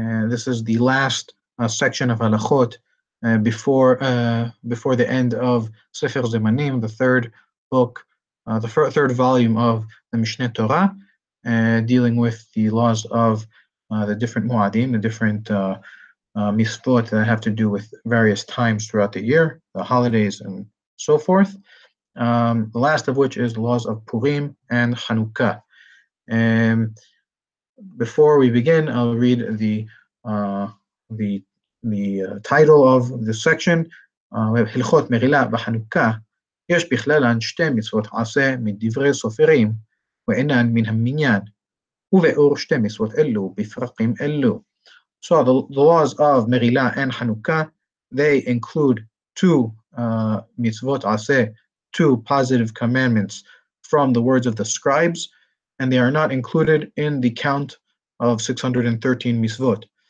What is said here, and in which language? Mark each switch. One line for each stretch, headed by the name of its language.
English: This is the last section of Halachot before the end of Sefer Zemanim, the third book, third volume of the Mishne Tora, dealing with the laws of the different Muadim, the different mitzvot that have to do with various times throughout the year, the holidays, and so forth. The last of which is the laws of Purim and Hanukka. Before we begin, I'll read uh, the title of the section. We have
Hebrew: הלכות מרילה בחנוכה. יש בכללן שתי מצוות עשה מדברי סופרים, ואינן מן המניין, ובאור שתי מצוות אלו בפרקים אלו.
English: So the laws of Meghilla and Hanukka, they include two mitzvot aseh, two positive commandments from the words of the scribes, and they are not included in the count of 613 mitzvot.